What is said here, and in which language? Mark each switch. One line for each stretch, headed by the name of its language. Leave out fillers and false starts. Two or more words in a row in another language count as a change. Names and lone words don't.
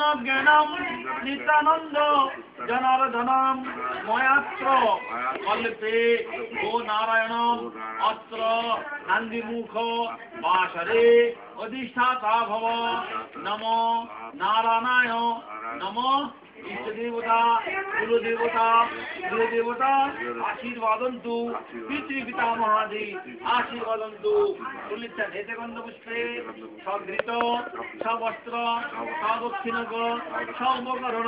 Sanskrit: জ্ঞানম নিত্যানন্দ জনার্দনম ময়াত্র কল্পে গো নারায়ণম অত্র নান্দিমুখ বাসরে অধিষ্ঠাতা ভব নমো নারায়ণায় নমো ইষ্টদেবতা কুলদেবতা গৃহদেবতা আশীর্বাদন্তু পিতৃপিতামহাদি আশীর্বাদন্তু পুলিচ্ছা নেতে গন্ধপুষ্পে সঘৃত সবস্ত্র সদক্ষিণক সৌপকরণ